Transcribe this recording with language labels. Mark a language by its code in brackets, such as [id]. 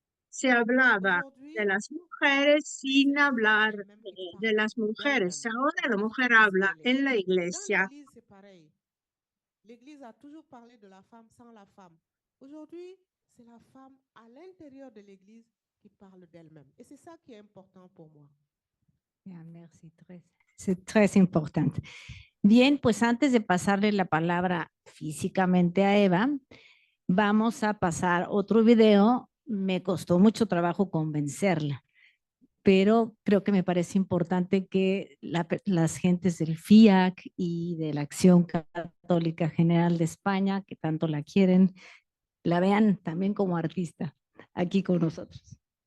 [es] Se hablaba de las mujeres sin hablar de las mujeres. Ahora la mujer habla en la iglesia. [fr] L'Église a toujours parlé de la femme sans la femme. Aujourd'hui, c'est la femme à l'intérieur de l'Église qui parle d'elle-même. Et c'est ça qui est important pour moi. Merci, c'est très important. [es] Bien, pues antes de pasarle la palabra físicamente a Eva, vamos a pasar otro video. Me costó mucho trabajo convencerla, pero creo que me parece importante que las gentes del FIAC y de la Acción Católica General de España, que tanto la quieren, la vean también como artista aquí con nosotros.